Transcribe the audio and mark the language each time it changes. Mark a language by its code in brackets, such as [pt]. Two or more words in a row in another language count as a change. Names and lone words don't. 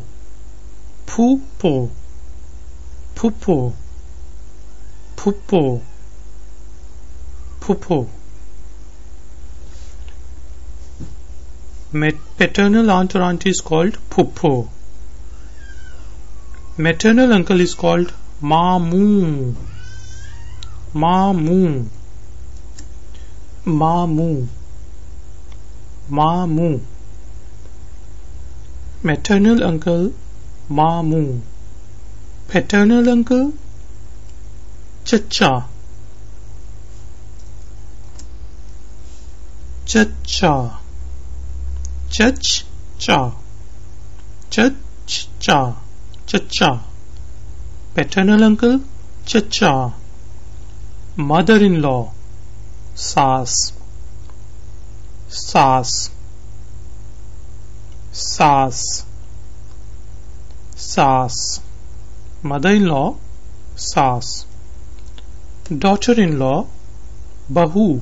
[ur] Puppo. Puppo. Puppo. Puppo. [en] Paternal aunt or auntie is called puppo. Maternal uncle is called mamu. [ur] Mamu. Mamu. [en] Mamu. Maternal uncle mamu. Paternal uncle chacha. [ur] Chacha. Chacha. Chacha. [en] Chacha. Paternal uncle chacha. Mother-in-law sas. [ur] Sas. Sas. Sas. [en] Mother-in-law sas. Daughter-in-law bahu.